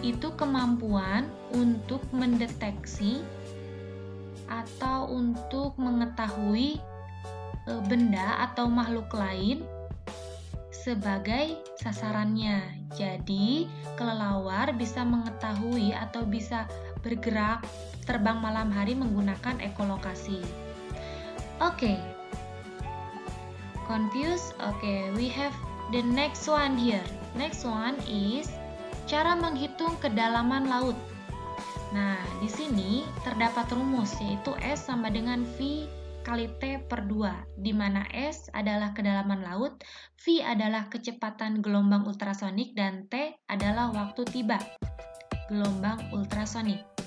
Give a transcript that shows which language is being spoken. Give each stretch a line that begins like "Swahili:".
Indonesian: Itu kemampuan untuk mendeteksi atau untuk mengetahui benda atau makhluk lain sebagai sasarannya. Jadi, kelelawar bisa mengetahui atau bisa bergerak terbang malam hari menggunakan ekolokasi.
English: Oke. Confused? Okay, we have the next one here. Next one is
Indonesian: cara menghitung kedalaman laut. Nah, di sini terdapat rumus yaitu S sama dengan V kali T per 2, di mana S adalah kedalaman laut, V adalah kecepatan gelombang ultrasonik, dan T adalah waktu tiba gelombang ultrasonik.